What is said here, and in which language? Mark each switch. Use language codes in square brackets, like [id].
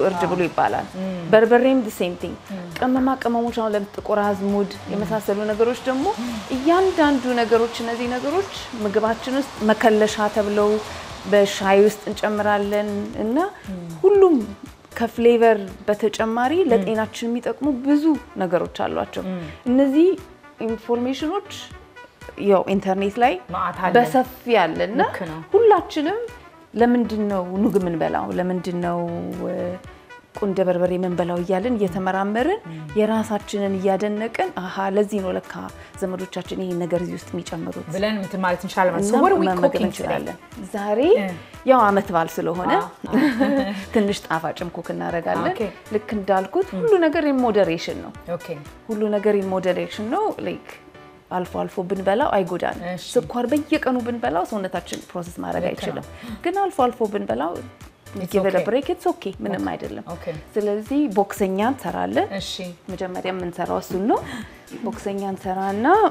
[am] ብሉ ይባላል በርበሬም [en] the same thing [am] ቅመማ ቅመሞች አሁን ለጥቁር አዝሙድ የመሳሰሉ ነገሮች ደግሞ እያንዳንዱ ነገሮች እነዚህ ነገሮች ምግባችን ውስጥ መከለሻ ተብለው በሻይ ውስጥ እንጨምራለን እና ሁሉም ከፍሌቨር በተጨማሪ ለጤናችን የሚጠቅሙ ብዙ ነገሮች አሏቸው እነዚህ ኢንፎርሜሽኖች ያው ኢንተርኔት ላይ በሰፊ ያለና ሁላችንም ለምንድነው ኑግ ምንበላው ለምንድነው ቁንደ በርበሬ ምንበላው ይያልን እየተመራመርን የራሳችንን ያደነቀን አሃ ለዚህ ነው ለካ ዘመዶቻችን ይሄን ነገር እዚህ ውስጥ የሚጨምሩት ብለን ምን ማለት እንችላለን [en] so what are we cooking today [am] ዛሬ ያው አመት ባል ስለሆነ ትንሽ ጣፋጭም ኩክ እናረጋለን ልክ እንዳልኩት ሁሉ ነገር [en] in moderation [am] ነው ሁሉ ነገር in moderation ነው like አልፎ ብንበላው አይጎዳን ስኳር በየቀኑ ብንበላው ሰውነታችን ፕሮሰስ ማድረግ አይችልም ግን አልፎ ብንበላው [en] give it a break it's okay [am] ምንም አይደለም ስለዚህ ቦክሰኛ እንሰራለን እሺ መጀመሪያ የምንሰራው እሱ ነው ቦክሰኛ እንሰራና